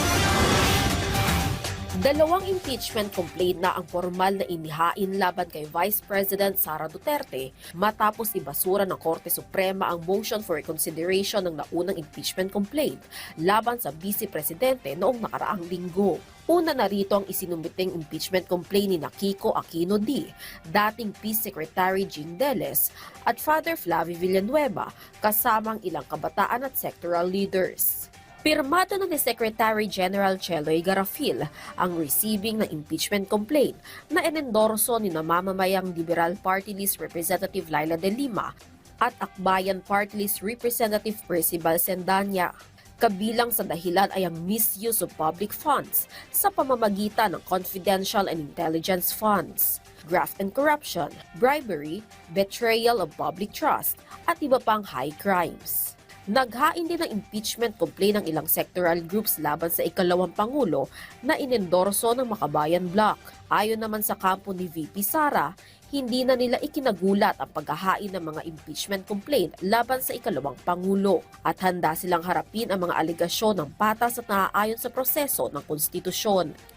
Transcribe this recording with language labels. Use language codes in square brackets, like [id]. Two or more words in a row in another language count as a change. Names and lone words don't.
[tl] Dalawang impeachment complaint na ang formal na inihain laban kay Vice President Sara Duterte matapos ibasura ng Korte Suprema ang motion for reconsideration ng naunang impeachment complaint laban sa Vice Presidente noong nakaraang linggo. Una na rito ang isinumiting impeachment complaint ni Kiko Aquino D, dating Peace Secretary Jing Deles at Father Flavie Villanueva kasamang ilang kabataan at [en] sectoral leaders. [tl] Pirmado na ni Secretary General Cheloy Garafil ang receiving ng impeachment complaint na inendorso ni namamamayang Liberal Party List Representative Laila de Lima at Akbayan Party List Representative Percival Sendanya. Kabilang sa dahilan ay ang [en] misuse of public funds [tl] sa pamamagitan ng [en] confidential and intelligence funds, graft and corruption, bribery, betrayal of public trust, [tl] at iba pang [en] high crimes. [tl] Naghain din ng impeachment complaint ng ilang [en] sectoral groups [tl] laban sa ikalawang Pangulo na inendorso ng Makabayan Bloc. Ayon naman sa kampo ni VP Sara, hindi na nila ikinagulat ang paghahain ng mga impeachment complaint laban sa ikalawang Pangulo at handa silang harapin ang mga alegasyon ng patas at naaayon sa proseso ng konstitusyon.